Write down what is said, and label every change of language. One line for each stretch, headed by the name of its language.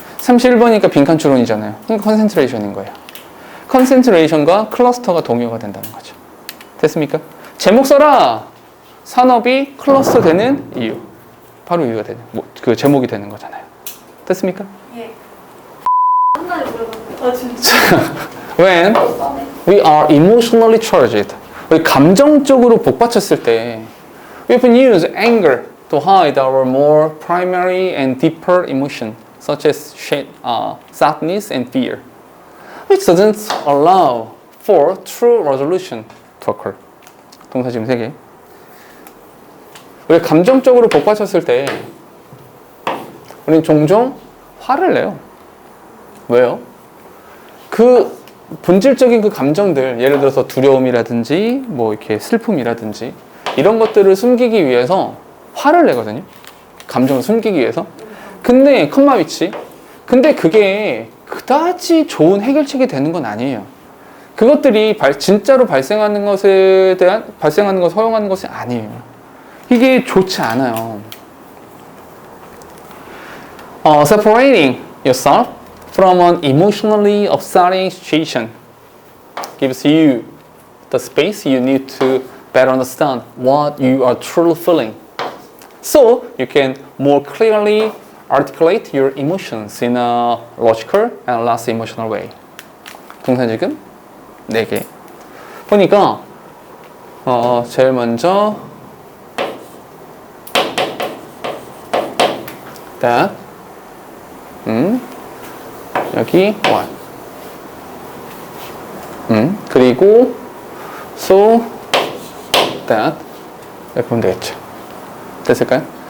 Korean: 31번이니까 빈칸 추론이잖아요. 그러니까 concentration인 거예요. concentration과 클러스터가 동의어가 된다는 거죠. 됐습니까? 제목 써라! 산업이 클러스터 되는 이유. 바로 이유가 되는, 그 제목이 되는 거잖아요. 됐습니까? 예. 한 달에 물어봤어요. 진짜.
English: When we are emotionally charged,
Korean: 우리 감정적으로 복받쳤을 때
English: we often use anger to hide our more primary and deeper emotion, such as sadness and fear, which doesn't allow for true resolution to occur.
Korean: 동사 지금 3개. 우리 감정적으로 복받쳤을 때 우리는 종종 화를 내요. 왜요? 그 본질적인 그 감정들, 예를 들어서 두려움이라든지 뭐 이렇게 슬픔이라든지 이런 것들을 숨기기 위해서 화를 내거든요. 감정을 숨기기 위해서. 근데 컴마 위치. 근데 그게 그다지 좋은 해결책이 되는 건 아니에요. 그것들이 진짜로 발생하는 것을 허용하는 것이 아니에요. 이게 좋지 않아요.
English: Separating yourself from an emotionally upsetting situation gives you the space you need to better understand what you are truly feeling. So you can more clearly articulate your emotions in a logical and less emotional way.
Korean: 동사 지금 4개. 보니까 제일 먼저 that 여기 one 그리고 so that 이렇게 보면 되겠죠. 됐을까요?